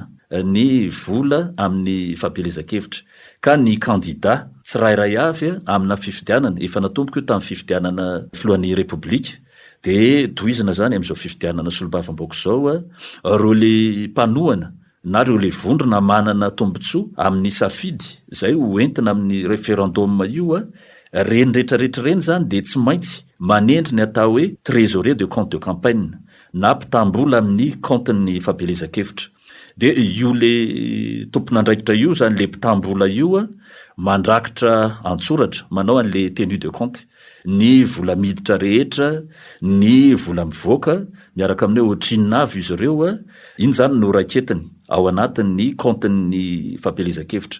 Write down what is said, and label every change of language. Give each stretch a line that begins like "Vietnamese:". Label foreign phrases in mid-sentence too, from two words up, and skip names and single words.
Malagasy: ny vola amin'ny fampelezan-kevitra, ka ny kandida tsirairay avy amina fifidianana efa natomboka io tamin'ny fifidianana filohan'ny repoblika, dia tohizina zany amin'izao fifidianana solombavambaoko zao reo le mpanohana na reo le vondrona manana tombotsoa amin'ny safidy zay ho entina amin'ny référendum io reny rehetrarehetra reny zany dia tsy maintsy manendry ny atao hoe
French: trésorier de compte de campagne
Malagasy: na mpitam-bola amin'ny compte-ny fampelezan-kevitra. Dia io le tompon'andraikitra io zany le mpitam-bola io mandrakitra antsoratra manao an'le
French: tenue de compte
Malagasy: ny vola miditra rehetra, ny vola mivoaka miaraka amin'ny ohatrinina avy izy ireo iny zany no raketiny ao anatin'ny compte-ny fampelezan-kevitra.